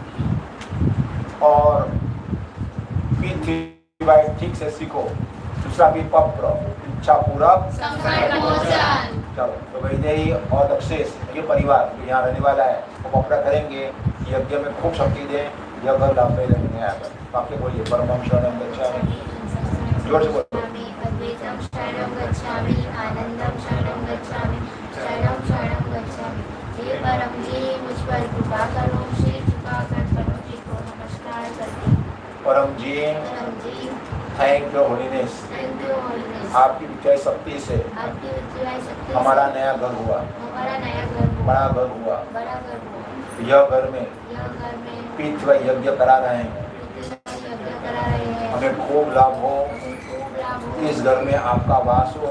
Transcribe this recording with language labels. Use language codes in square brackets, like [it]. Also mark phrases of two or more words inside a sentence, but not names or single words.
[hi] और पृथ्वीवाई ठीक से सीखो। दूसरा भी पत्र इच्छा पूरक संकट मोचन। चलो, तो वैदेही और दक्षेश ये परिवार जो यहाँ रहने वाला है वो पकड़ा करेंगे, यज्ञ में खूब शक्ति दे, यह घर लाभ में रहने आएगा। आपके बोलिए [sa] परमं शरणं गच्छामि, [hi] जोर से बोलो। [sa] अद्वैतं शरणं गच्छामि, आनंदं शरणं गच्छामि, शरणं शरणं गच्छामि। [hi] हे परम जी मुझ पर कृपा करो, श्री कृपा कर परम जी को नमस्कार करती हूँ। परम जी परम जी [en] thank you Holiness, thank you Holiness. [hi] आपकी विजय शक्ति से आपकी विजय शक्ति से हमारा नया घर हुआ, हमारा नया घर हुआ, बड़ा घर हुआ। बड़ा घर हुआ। यह घर में यह घर में पितृ व यज्ञ करा रहे हैं, यज्ञ करा रहे हैं। हमें खूब लाभ हो। खूब लाभ हो। इस घर में आपका वास हो,